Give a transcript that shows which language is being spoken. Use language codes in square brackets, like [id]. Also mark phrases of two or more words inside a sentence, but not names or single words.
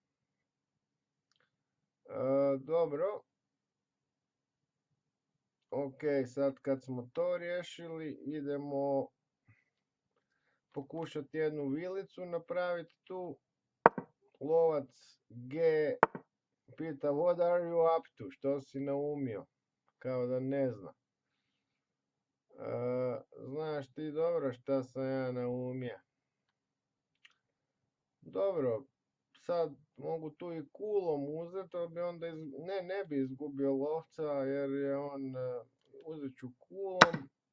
[hr] Dobro. Ok, sad kad smo to riješili, idemo pokušati jednu vilicu napraviti tu. Lovac G pita [en] what are you up to, [hr] što si naumio, kao da ne zna. Znaš ti dobro šta sam ja naumio. Dobro, sad mogu tu i kulom uzeti, ali bi onda ne bi izgubio lovca jer je on, uzet ću kulom.